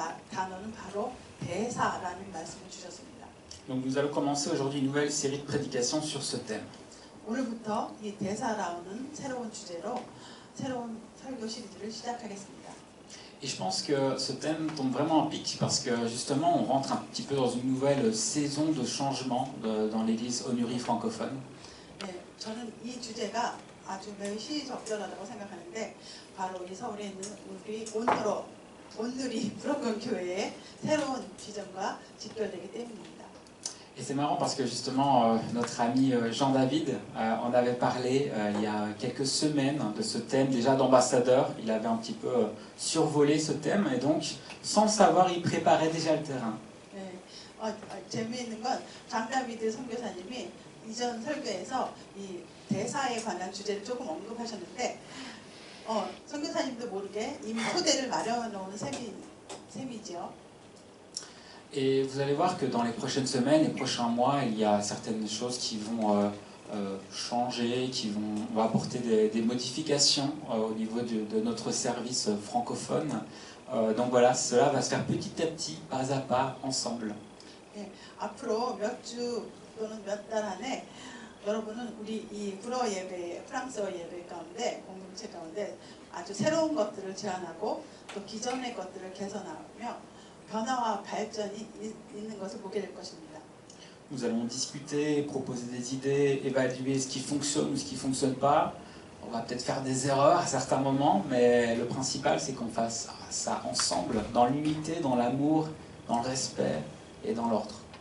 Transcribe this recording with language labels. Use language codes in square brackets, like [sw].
[ko] 단어는 바로 대사라는 말씀을 주셨습니다. [fr] Donc nous allons commencer aujourd'hui une nouvelle série de prédications sur ce thème. [ko] 오늘부터 이 대사라는 새로운 주제로 새로운 설교 시리즈를 시작하겠습니다. [fr] Et je pense que ce thème tombe vraiment en pic parce que justement on rentre un petit peu dans une nouvelle saison de changement dans l'église Onuri francophone. [ko] 네, 저는 이 주제가 아주 매우 시적절하다고 생각하는데 바로 이 서울에 있는 우리 온누리 프로그램 교회의 새로운 비전과 직결되기 때문입니다. [fr] Et c'est marrant parce que justement notre ami Jean-David en avait parlé il y a quelques semaines de ce thème déjà d'ambassadeur. Il avait un petit peu survolé ce thème et donc sans le savoir il préparait déjà le terrain. [ko] 네, 재미있는 건 장다비드 선교사님이 이전 설교에서 이 대사에 관한 주제를 조금 언급하셨는데 선교사님도 모르게 이미 토대를 마련해 놓은 셈이죠. [fr] Et vous allez voir que dans les prochaines semaines et prochains mois, il y a certaines choses qui vont changer, on va apporter des modifications au niveau de notre service francophone. Donc voilà, cela va se faire petit à petit, pas à pas, ensemble. [ko] 네, 앞으로 몇 주 또는 몇 달 안에 여러분은 우리 이 불어 예배, 프랑스어 예배 가운데 공동체 가운데 아주 새로운 것들을 제안하고 또 기존의 것들을 개선하며 변화와 발전이 있는 것을 보게 될 것입니다. [fr] Nous allons discuter, proposer des idées, évaluer ce qui fonctionne ou ce qui ne fonctionne pas. On va peut-être faire des erreurs à certains moments, mais le principal c'est qu'on fasse ça ensemble, dans l'unité, dans l'amour, dans le respect et dans l'ordre.